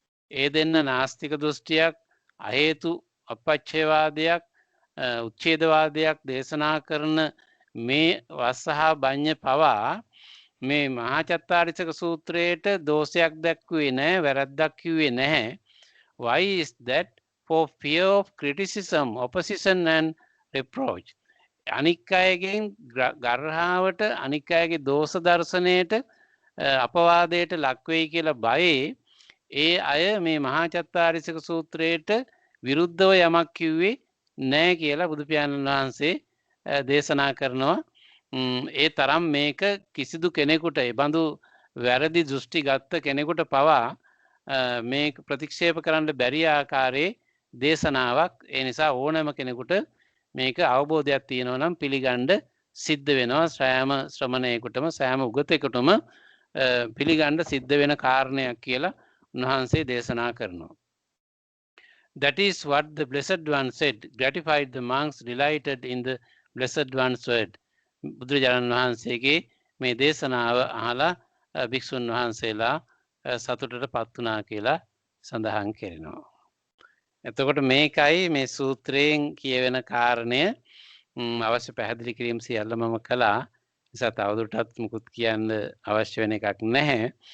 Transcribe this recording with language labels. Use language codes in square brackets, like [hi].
[si] ඒ දෙන්න නාස්තික දෘෂ්ටියක්, අහේතු අපච්ඡේවාදයක්, උච්ඡේදවාදයක් දේශනා කරන මේ වස්සහා බඤ්ඤ පවා මේ මහා චත්තාරීසක සූත්‍රයේට දෝෂයක් දැක්ුවේ නැහැ, වැරද්දක් කිව්වේ නැහැ. [en] Why is that? For fear of criticism, opposition and reproach. [si] අනික් අයගෙන් ගර්හාවට, අනික් අයගේ දෝෂ දර්ශනයට, අපවාදයට ලක් වෙයි කියලා බයේ ඒ අය මේ මහා චත්තාරීසක සූත්‍රයට විරුද්ධව යමක් කිව්වේ නැහැ කියලා බුදු පියාණන් වහන්සේ දේශනා කරනවා. ඒ තරම් මේක කිසිදු කෙනෙකුට ඒ බඳු වැරදි දෘෂ්ටි ගත්ත කෙනෙකුට පවා මේ ප්‍රතික්ෂේප කරන්න බැරි ආකාරයේ දේශනාවක්. ඒ නිසා ඕනෑම කෙනෙකුට මේක අවබෝධයක් තියෙනවා නම් පිළිගන්න සිද්ධ වෙනවා. සෑම ශ්‍රමණයෙකුටම සෑම උගතෙකුටම පිළිගන්න සිද්ධ වෙන කාරණයක් කියලා උන්වහන්සේ දේශනා කරනවා. [en] That is what the Blessed One said. Gratified the monks delighted in the Blessed One's word. [si] බුදුරජාණන් වහන්සේගේ මේ දේශනාව අහලා භික්ෂුන් වහන්සේලා සතුටට පත් වුණා කියලා සඳහන් කරනවා. එතකොට මේකයි මේ සූත්‍රයෙන් කියවෙන කාරණය. අවශ්‍ය පැහැදිලි කිරීම සියල්ල මම කළා. නිසා තවදුරටත් මුකුත් කියන්න අවශ්‍ය වෙන එකක් නැහැ.